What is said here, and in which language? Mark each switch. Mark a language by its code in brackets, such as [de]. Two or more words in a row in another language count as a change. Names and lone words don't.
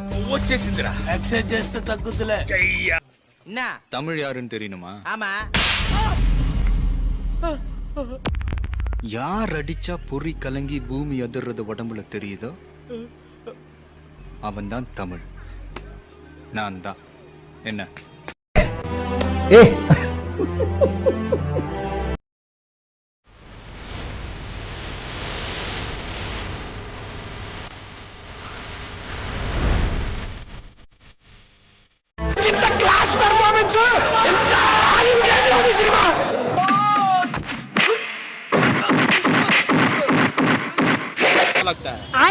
[te] వచ్చేసిందిరా. ఎక్సైజ్ చేస్తే తగ్గుతులే. [ta] தமிழ் யாருன்னு தெரியணுமா? ஆமா. யார் அடிச்சா பொறி கலங்கி பூமி அதிர்றது உடம்புல தெரியுதோ அவன் தான் தமிழ். நான் தான். என்ன [hi] लगता है